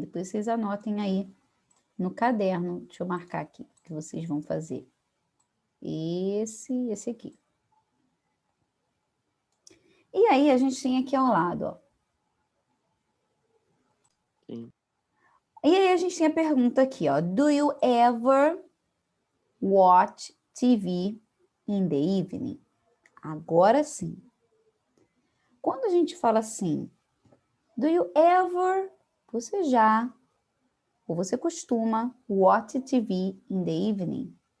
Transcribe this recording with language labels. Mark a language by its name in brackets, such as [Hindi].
[Portuguese] Depois vocês anotem aí no caderno. Deixa eu marcar aqui, que vocês vão fazer. Esse aqui. E aí, a gente tem aqui ao lado, ó. Sim. E aí, a gente tem a pergunta aqui, ó. [English] Do you ever watch TV in the evening? [Portuguese] Agora sim. Quando a gente fala assim, [English] do you ever, [Portuguese] você já, ou você costuma, [English] watch TV in the evening?